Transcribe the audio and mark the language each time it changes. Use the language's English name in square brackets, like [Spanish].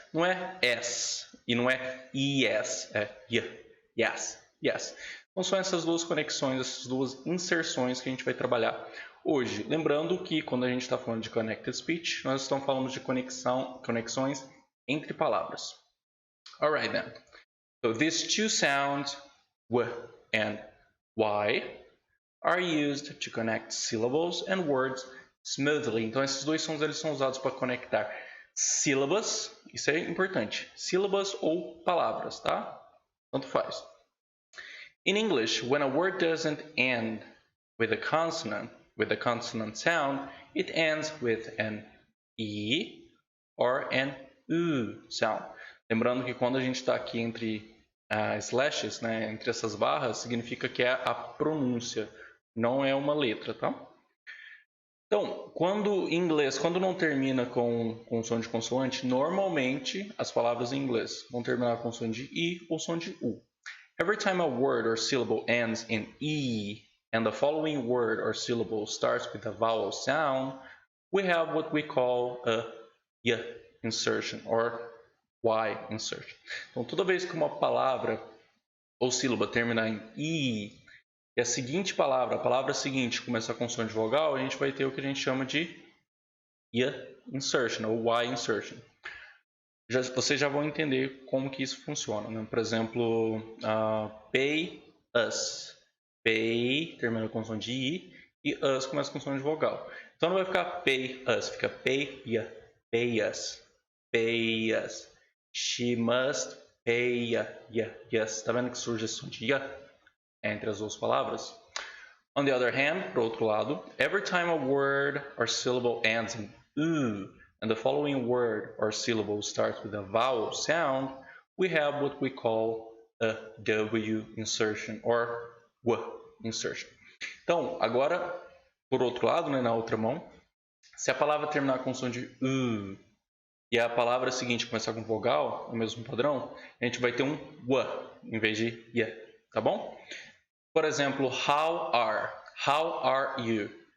[Portuguese] Não é s e não é yes, é yes. Yes. Então são essas duas conexões, essas duas inserções que a gente vai trabalhar hoje. Lembrando que quando a gente está falando de Connected Speech, nós estamos falando de conexões entre palavras. [English] Alright then. So these two sounds, w and y, are used to connect syllables and words smoothly. [Portuguese] Então esses dois sons eles são usados para conectar sílabas, isso é importante, sílabas ou palavras, tá? Tanto faz. [English] In English, when a word doesn't end with a consonant sound, it ends with an E or an U sound. [Portuguese] Lembrando que quando a gente está aqui entre slashes, né, entre essas barras, significa que é a pronúncia, não é uma letra, tá? Então, em inglês, quando não termina com som de consoante, normalmente as palavras em inglês vão terminar com som de I ou som de U. [English] Every time a word or syllable ends in E and the following word or syllable starts with a vowel sound, we have what we call a Y insertion or Y insertion. [Portuguese] Então, toda vez que uma palavra ou sílaba terminar em I e a seguinte palavra, a palavra seguinte começar com som de vogal, a gente vai ter o que a gente chama de Y insertion ou Y insertion. Vocês já vão entender como que isso funciona, né? Por exemplo, pay us. Pay termina com som de I e us começa com som de vogal. Então não vai ficar pay us, fica pay ya, pay us, pay us. [English] She must pay ya, yes. [Portuguese] Tá vendo que surge esse som de ya entre as duas palavras? [English] On the other hand, [Portuguese] por outro lado, [English] every time a word or syllable ends in U and the following word or syllable starts with a vowel sound, we have what we call a W insertion or W insertion. [Portuguese] Então, agora, por outro lado, né, na outra mão, se a palavra terminar com som de U e a palavra seguinte começar com vogal, o mesmo padrão, a gente vai ter um W em vez de Y, tá bom? Por exemplo, [English] how are you?